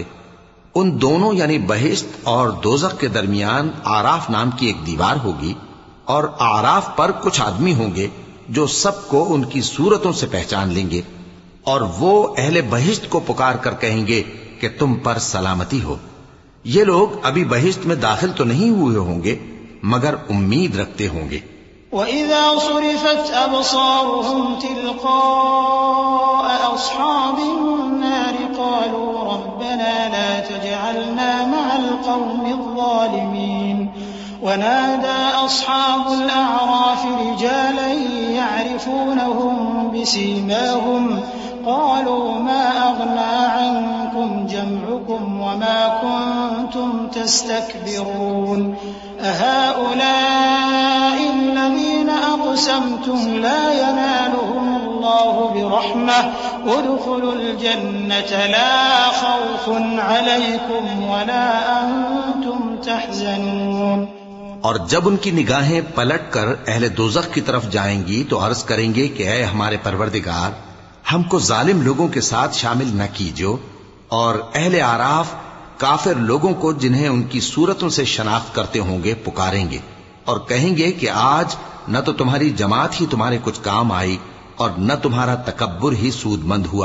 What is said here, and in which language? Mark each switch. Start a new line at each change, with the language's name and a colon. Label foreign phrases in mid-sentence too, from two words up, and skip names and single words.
Urdu: ان دونوں یعنی بہشت اور دوزخ کے درمیان اعراف نام کی ایک دیوار ہوگی، اور اعراف پر کچھ آدمی ہوں گے جو سب کو ان کی صورتوں سے پہچان لیں گے، اور وہ اہل بہشت کو پکار کر کہیں گے کہ تم پر سلامتی ہو. یہ لوگ ابھی بہشت میں داخل تو نہیں ہوئے ہوں گے مگر امید رکھتے ہوں گے.
Arabic: وإذا صرفت أبصارهم تلقاء أصحاب النار قالوا ربنا لا تجعلنا مع القوم الظالمين ونادى أصحاب الأعراف رجالا يعرفونهم بسيماهم قالوا ما أغنى عنكم جمعكم وما كنتم تستكبرون अहाउलाइ الذين أقسمتم لا ينالهم الله برحمة ادخلوا الجنة لا خوف عليكم ولا أنتم تحزنون।
Urdu: اور جب ان کی نگاہیں پلٹ کر اہل دوزخ کی طرف جائیں گی تو عرض کریں گے کہ اے ہمارے پروردگار، ہم کو ظالم لوگوں کے ساتھ شامل نہ کیجیو. اور اہل اعراف کافر لوگوں کو جنہیں ان کی صورتوں سے شناخت کرتے ہوں گے پکاریں گے اور کہیں گے کہ آج نہ تو تمہاری جماعت ہی تمہارے کچھ کام آئی اور نہ تمہارا تکبر ہی سودمند ہوا.